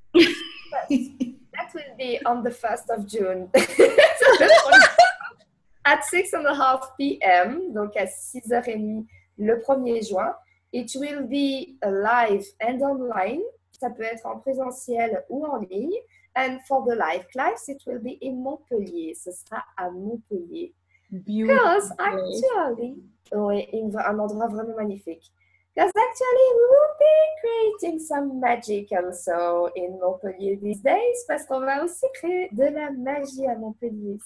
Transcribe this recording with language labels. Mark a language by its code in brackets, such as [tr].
[en] that will be on the 1st of June. At 6:30 p.m., [fr] donc à 6h30 le 1er juin. [en] It will be live and online. [fr] Ça peut être en présentiel ou en ligne. [en] And for the live class, it will be in Montpellier. [fr] Ce sera à Montpellier. [en] Because actually, [fr] oui, un endroit vraiment magnifique. [en] Because actually, we will be creating some magic also in Montpellier these days. [fr] Parce qu'on va aussi créer de la magie à Montpellier.